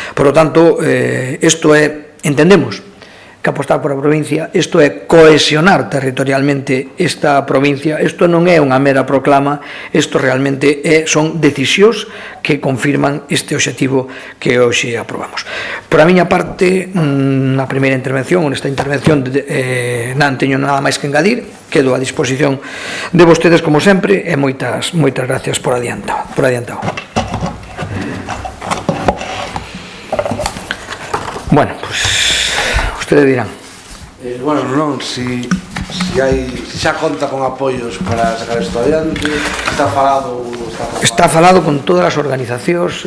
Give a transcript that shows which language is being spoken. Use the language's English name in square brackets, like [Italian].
[Galician] Por lo tanto, isto é, entendemos, que apostar por a provincia, isto é cohesionar territorialmente esta provincia, isto non é unha mera proclama, isto realmente son decisións que confirman este obxectivo que hoxe aprobamos. Por a miña parte, na primeira intervención, nesta intervención, non teño nada máis que engadir, quedo a disposición de vostedes como sempre e moitas gracias por adiantado. [Spanish] Bueno, pues ustedes dirán. [Galician] Bueno, non, si xa conta con apoios para sacar isto adiante, está falado... Está falado con todas as organizacións.